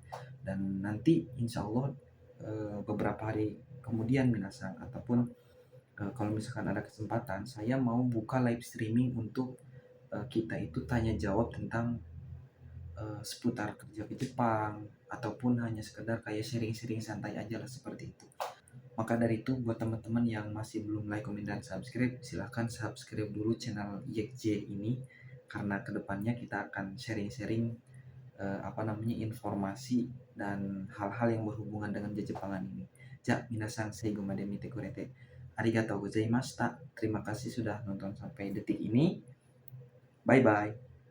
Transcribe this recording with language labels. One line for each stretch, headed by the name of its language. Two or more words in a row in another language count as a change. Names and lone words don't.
Indonesian: Dan nanti
Arabic: إن شاء الله
Indonesian: beberapa hari kemudian minasang, ataupun kalau misalkan ada kesempatan, saya mau buka
English: live streaming
Indonesian: untuk kita itu tanya jawab tentang seputar kerja ke Jepang, ataupun hanya sekedar kayak sharing-sharing santai aja lah, seperti itu. Maka dari itu, buat teman-teman yang masih belum like, komen, dan subscribe, silahkan subscribe dulu channel YekJ ini, karena kedepannya kita akan sharing-sharing informasi dan hal-hal yang berhubungan dengan Jepangan ini.
Japanese: じゃ、みなさん最後まで見てくれてありがとうございました.
Indonesian: Terima kasih sudah nonton sampai detik ini.
English: Bye bye.